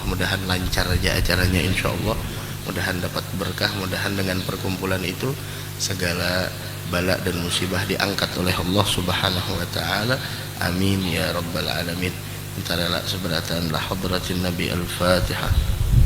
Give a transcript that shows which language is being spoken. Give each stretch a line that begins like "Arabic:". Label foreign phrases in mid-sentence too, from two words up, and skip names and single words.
Indonesian: Mudahan lancar aja acaranya insyaallah, mudahan dapat berkah, mudahan dengan perkumpulan itu segala bala dan musibah diangkat oleh Allah
Arabic: سبحانه وتعالى. آمين يا رب العالمين. Antara seberatan la hadratin Nabi al-Fatihah.